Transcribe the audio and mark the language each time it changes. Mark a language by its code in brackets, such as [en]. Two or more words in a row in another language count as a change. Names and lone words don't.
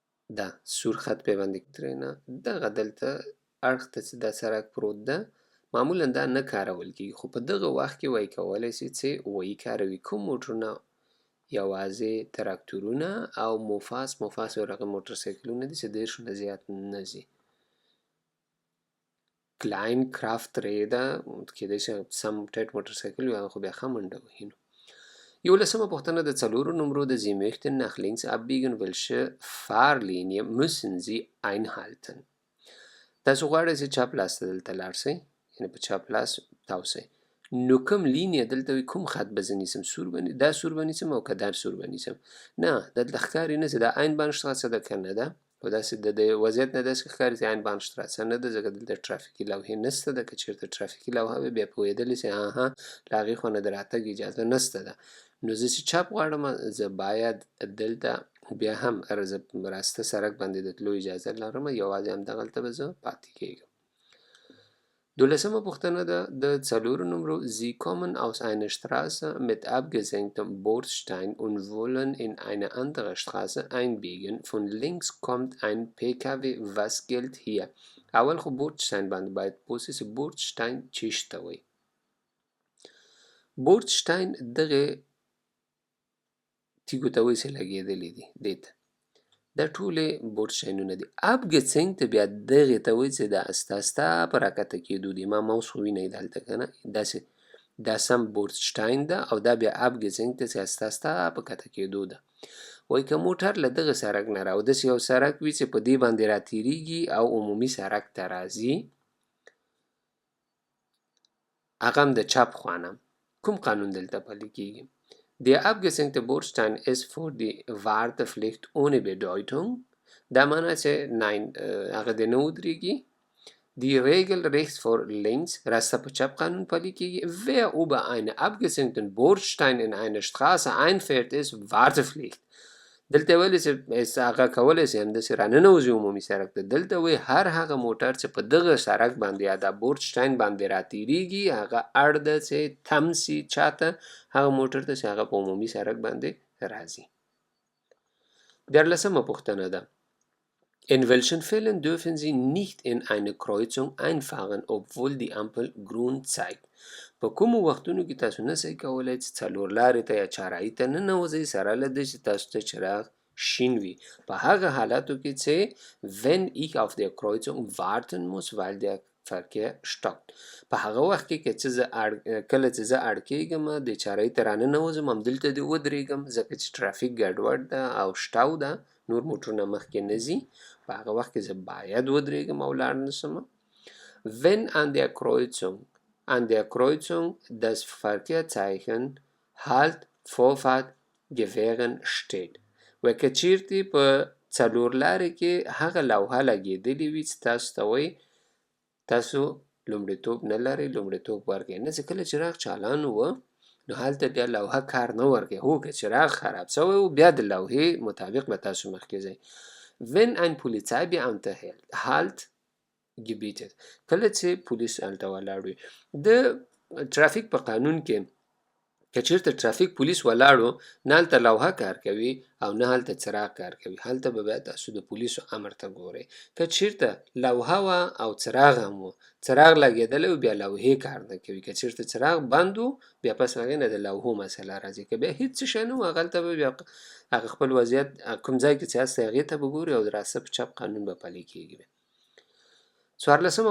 [ps] دا سور خط پیوند ترېنه دغه دلته اړخ ته چې دا سړک پروت ده معمولا دا نه کارول کېږي خو په دغه وخت کې وایي کولی شي چې وایي کاروي کوم موټرونه یوازې تراکتورونه او موفاس او هغه موټرسایکلونه دي چې دېرشو نه زیات نه ځي کلاین کرافت ریده کېدای شي سم ټیټ موټرسایکل وي هغه خو بیا ښه منډه وهي نو 11. [sv] Påstående det [ps] څلورو نمرو د [de] Sie möchten nach links abbiegen welche Fahrlinie müssen Sie einhalten [ps] تاسو غواړئ چې چپ لاس ته دلته لاړ شئ یعنې په چپ لاس تاو شئ نو کوم لینیه دلته وي کوم خط به زه نیسم سور به دا سور به نیسم او که دا سور به نیسم نه دلته ښکاري نه چې دا Einbahnstraße ده که نه ده او داسې د وضعیت نه داسې ښکاري چې Einbahnstraße نه ده ځکه دلته ټرافیکي لوحې نشته ده که چېرته ټرافیکي لوحه وي بیا پوهېدلی شئ له هغې خوا نه د راتګ اجازه نشته ده نو زه چې چپ غواړم زه باید دلته بیا هم زه راسته سړک باندې د تلو اجازه لرم یوازې همدغلته به زه پاتې کېږم 12. [de] Påstående [ps] د څلورو نمرو [de] Sie kommen aus einer Straße mit abgesenktem Bordstein und wollen in eine andere Straße einbiegen. Von links kommt ein PKW. Was gilt hier? [ps] اول خو بورډشتاین باندې باید پوه شئ چې بورډشتاین څه ته وایي بورډشتاین دغې تیږو ته وایي چې لګېدلې دي دې ته دا ټولې بورډشتاینونه دي ابګسینګ بیا دغې ته وایي چې دا استه په راکښته کېدو دي ما ماوس خو وینئ دلته که نه داسې دا سم بورډشتاین ده او دا بیا ابګسینګ ته چې استه په کښته کېدو ده وایي که موټر له دغه سړک نه را او داسې یو سړک وي چې په دې باندې راتېرېږي او عمومي سړک ته راځي هغه هم د چپ خوا نه کوم قانون دلته پلی کېږي [de] Der abgesenkte Bordstein ist für die Wartepflicht ohne Bedeutung. Da [ps] معنی چې [de] nein [ps] هغه دې نه ودرېږي [de] Die Regel rechts vor links [ps] راسته په چپ قانون پلی کېږي [de] Wer über einen abgesenkten Bordstein in eine Straße einfährt ist Wartepflicht. [ps] دلته ویلي چې هغه کولی شي همداسې راننوځي عمومي سړک ته دلته وایي هر هغه موټر چې په دغه سړک باندې یا دا بورډشتاین باندې راتېرېږي هغه اړ ده چې تم سي چاته هغه موټر ته چې هغه په عمومي سړک باندې راځي 14. پوښتنه ده [de] In welchen Fällen dürfen Sie nicht in eine Kreuzung einfahren, obwohl die Ampel grün zeigt? [ps] په کومو وختونو کې تاسو نشئ کولی چې څلور لارې ته یا چهاررهایي ته ننوځئ سره له دې چې تاسو ته چراغ شین وي په هغه حالاتو کې چې [de] wenn ich auf der Kreuzung warten muss weil der Verkehr stockt [ps] په هغه وخت کې کله چې زه اړ کېږم د چهاررهایي ته راننوځم همدلته دې ودرېږم ځکه چې ټرافیک ګډوډ ده او شتاو ده نور موټرونه مخکې نه ځي په هغه وخت کې زه باید ودرېږم او لاړ نشم [de] wenn an der Kreuzung das Verkehrszeichen Halt, Vorfahrt, Gewähren steht. [ps] و که چیرته په څلور لارې کې هغه لوحه لګېدلې وي چې تاسو ته وایي تاسو لومړیتوب نه لرئ لومړیتوب ورکړئ نه چې کله چراغ چالان وه نو هلته بیا لوحه کار نه ورکوي هو که چراغ خراب شوی و بیا د لوحې مطابق به تاسو مخکې ځئ [de] wenn ein Polizeibeamter halt gebietet [ps] کله چې پولیس هلته ولاړ وي د ټرافیک په قانون کې که چېرته ټرافیک پولیس ولاړو نه هلته لوحه کار کوي او نه هلته څراغ کار کوي هلته به بیا تاسو د پولیسو امر ته ګورئ که چېرته لوحه وه او څراغ هم و څراغ لګېدلی و بیا لوحې کار نه کوي که چېرته څراغ بند و بیا پس هغې نه د لوحو مسله راځي که بیا هېڅ شی نه و هغلته به بیا هغه خپل وضعیت کوم ځای کې چې هستئ هغې ته به ګورئ او د راسته په چپ قانون به پلی کېږي 14.